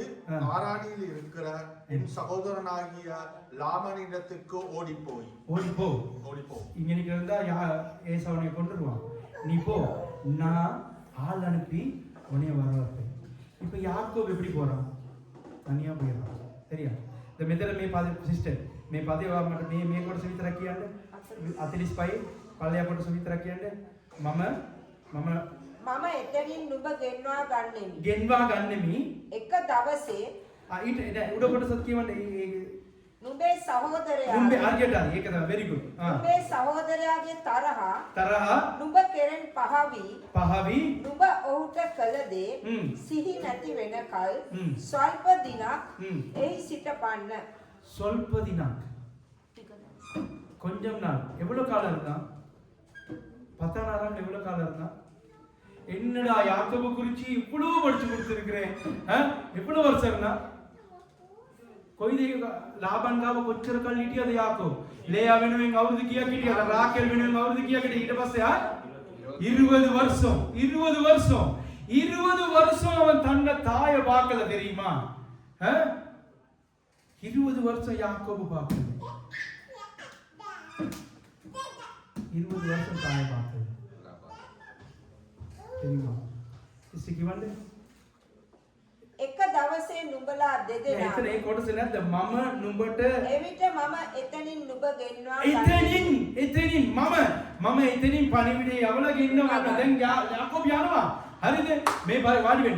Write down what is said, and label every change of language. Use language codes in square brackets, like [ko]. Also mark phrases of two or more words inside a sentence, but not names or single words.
[ta] ஆரானில் இருக்கிற என் சகோதரனாகிய லாமனிடத்துக்கு ஓடிப்போ. இங்க நீங்க இருந்தா ஏசாவனை கொண்டுருவான். நீ போ, நான் ஆள் அனுப்பி உன்னைய வர வைப்பேன். இப்ப யாக்கோபு எப்படி போறான்? தனியா போயிடறான் சரியா. [si] The මෙතන මේ පද සිස්ටර් මේ පදේ මට මේ කොටස විතරක් කියන්න. 45 පළයා කොටස විතරක් කියන්න. මම එතනින් නුඹ ගෙන්වා ගන්නෙමි. එක දවසේ ඊට උඩ කොටසත් කියවන්න. නුඹේ සහෝදරයා නුඹේ හරියට හරි. ඒක තමයි [en] very good. [si] නුඹේ සහෝදරයාගේ තරහ නුඹ කෙරෙන් පහවි නුඹ ඔහුට කළ දේ සිහි නැති වෙනකල් ස්වල්ප දිනක් එහි සිටපන්න. ස්වල්ප දිනක් [ta] கொஞ்சம் நாள். எவ்வளவு காலம் இருந்தான்? 10 எவ்வளவு காலம் இருந்தான்? என்னடா யாக்கோபு குறிச்சி இவ்வளவு படிச்சு கொடுத்திருக்கிறேன். எவ்வளவு வருஷம் இருந்தான்? [si] කොයිද ලාබන් ගාව කොච්චර කල් හිටියද යාකෝබ්? ලේයා වෙනුවෙන් අවුරුදු කීයක් හිටියද? රාකේල් වෙනුවෙන් අවුරුදු කීයක් හිටියද? ඊට පස්සේ [ta] 20 வருஷம் அவன் தன்னை தாய பார்க்கல தெரியுமா? 20 வருஷம் யாக்கோபு பார்க்கல. 20 வருஷம் தாய பார்க்கல தெரியுமா? [si] ඉස්සිකිවන්නේ එක දවසේ නුඹලා දෙදෙනා එතන ඒ කොටස නැද්ද? මම නුඹට එවිට මම එතනින් නුඹ ගෙන්වා එතනින් මම එතනින් පණිවිඩය යවලා ගෙන්නවා. දැන් යාකෝබ් යනවා. හරිද? මේ වාඩි වෙන්න.